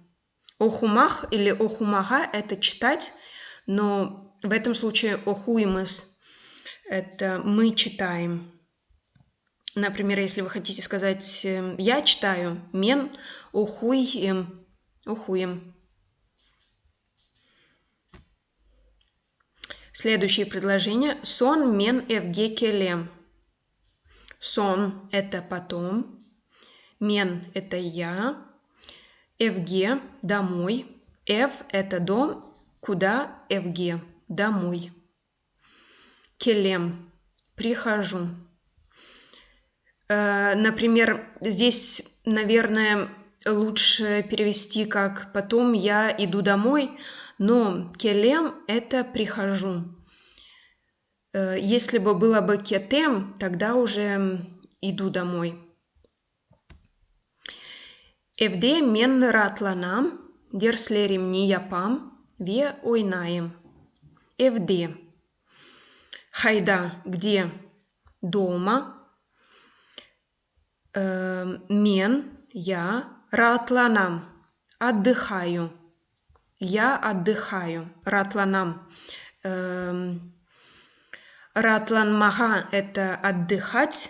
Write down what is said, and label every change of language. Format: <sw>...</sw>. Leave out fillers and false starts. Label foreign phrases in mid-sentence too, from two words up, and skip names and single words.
<ru>Оқумах или оқумага – это читать, но в этом случае оқуймыз – это мы читаем. Например, если вы хотите сказать «я читаю»,</ru> <crh>мен оқуем.</crh> <ru>Следующее предложение.</ru> <crh>Сон мен евге келем. Сон –</crh> <ru>это потом. Мен – это я. Евге – домой. Эв – это дом. Куда? Евге – домой. Келем – прихожу. Например, здесь, наверное, лучше перевести как «потом я иду домой», но келем – это «прихожу». Если бы было бы кетем, тогда уже «иду домой».</ru> <crh>Евде мен ратланам, дерслеремни япам, ве ойнаем.</crh> <ru>Евде. Хайда, где? Дома. Мен, я, ратланам, отдыхаю. Я отдыхаю. Ратланам. Ратланмага – это отдыхать.</ru>